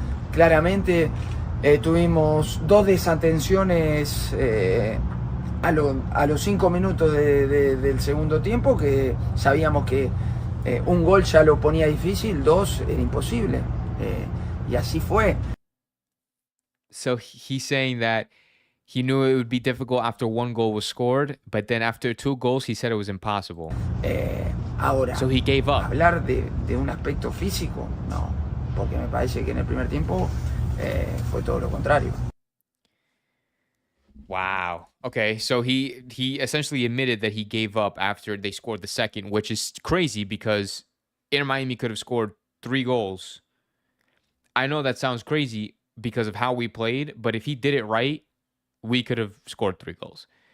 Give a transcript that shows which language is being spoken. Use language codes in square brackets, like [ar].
[es] Claramente tuvimos dos desatenciones a los 5 minutos del segundo tiempo que sabíamos que un gol ya lo ponía difícil, dos era imposible. Y así fue. [en] So he's saying that he knew it would be difficult after one goal was scored, but then after 2 goals, he said it was impossible. [es] Ahora, [en] So he gave up. [es] hablar de un aspecto físico, no, porque me parece que en el primer tiempo fue todo lo contrario. [en] Wow. Okay, so he essentially admitted that he gave up after they scored the second, which is crazy because Inter Miami could have scored 3 goals. I know that sounds crazy because of how we played, but if he did it right, we could have scored 3 goals.